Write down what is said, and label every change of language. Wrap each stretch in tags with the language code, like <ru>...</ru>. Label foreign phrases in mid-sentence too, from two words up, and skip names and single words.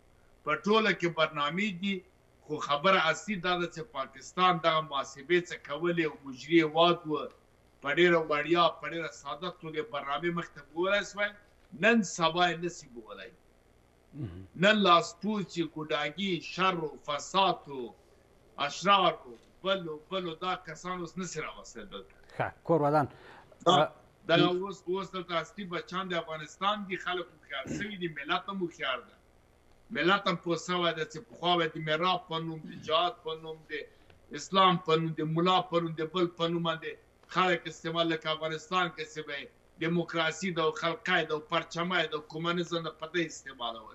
<ps>په ټوله کې برنامې دي، خو خبره اصلي دا ده چې پاکستان دغه محاسبې څه کولې او مجري هېواد و، په ډېره وړیا، په ډېره ساده توګه برنامې مخته بولی شوی. نن سبا یې نسي بولی. نن لاسپوڅي، ګوډاګي، شر و فساد و اشرار و بلو دا کسان اوس نسي راوستلی دلته. کور ودان دغه اوس دلته اصلي بچیان د افغانستان دي. خلک هوښیار شوي دي، ملت هم هوښیار ده، ملت هم پوه شوی ده چې پخوا به د میراب په نوم، د جهاد په نوم، د اسلام په نوم، د ملا په نوم، د بل په نوم باندې خلک استعمال، لکه افغانستان کې چې به دیموکراسي ده او خلقای ده او پرچمای ده او کمونیزم ده، په دې استعمالوله.</ps>